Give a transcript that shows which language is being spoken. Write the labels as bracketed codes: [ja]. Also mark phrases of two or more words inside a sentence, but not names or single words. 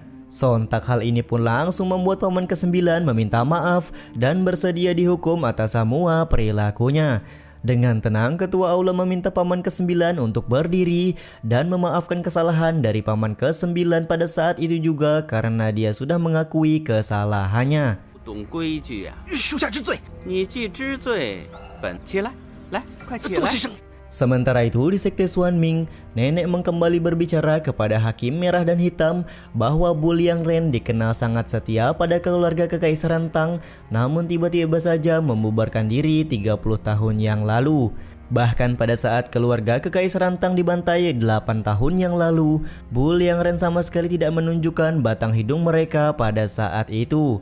[id] Sontak hal ini pun langsung membuat paman ke-9 meminta maaf dan bersedia dihukum atas semua perilakunya. Dengan tenang, ketua aula meminta paman ke-9 untuk berdiri dan memaafkan kesalahan dari paman ke-9 pada saat itu juga karena dia sudah mengakui kesalahannya. [zh] 不懂规矩呀、属下知罪。你既知罪，起来，来，快起来。 [id] Sementara itu di sekte Xuanming, nenek kembali berbicara kepada Hakim Merah dan Hitam bahwa Buliangren dikenal sangat setia pada keluarga kekaisaran Tang, namun tiba-tiba saja membubarkan diri 30 tahun yang lalu. Bahkan pada saat keluarga kekaisaran Tang dibantai 8 tahun yang lalu, Buliangren sama sekali tidak menunjukkan batang hidung mereka pada saat itu.